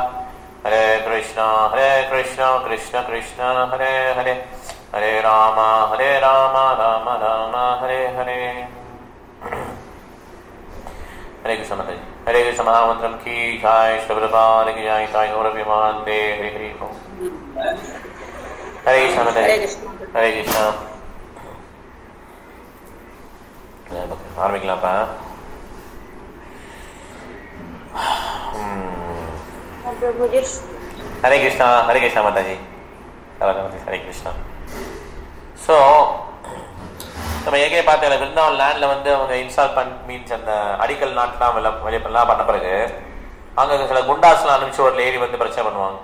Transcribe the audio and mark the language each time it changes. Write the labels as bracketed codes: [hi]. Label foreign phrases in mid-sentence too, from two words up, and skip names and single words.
[sa] हरे कृष्ण कृष्ण कृष्ण हरे हरे हरे राम राम राम हरे हरे. हरे कृष्ण माताजी. [hi] हरे कृष्ण महामन्त्रम् की जय, श्री प्रभुपाद की जय, साई गौर विमन्दे, हरे हरे ॐ. [sa] हरे कृष्ण माताजी. हरे कृष्ण. [ta] ஆரம்பிக்கலாம்ப்பா. ஹரே கிருஷ்ணா மாதாஜி. ஹரே கிருஷ்ணா. ஸோ நம்ம ஏற்கனவே பார்த்தேன், விருந்தாவன் லேண்டில் வந்து அவங்க [en] install means [ta] அந்த அடிக்கல் நாட்டெலாம் வெளிப்பெல்லாம் பண்ண பிறகு அங்கே சில குண்டாஸ்லாம் அனுப்பிச்சு ஒரு லேடி வந்து பிரச்சனை பண்ணுவாங்க.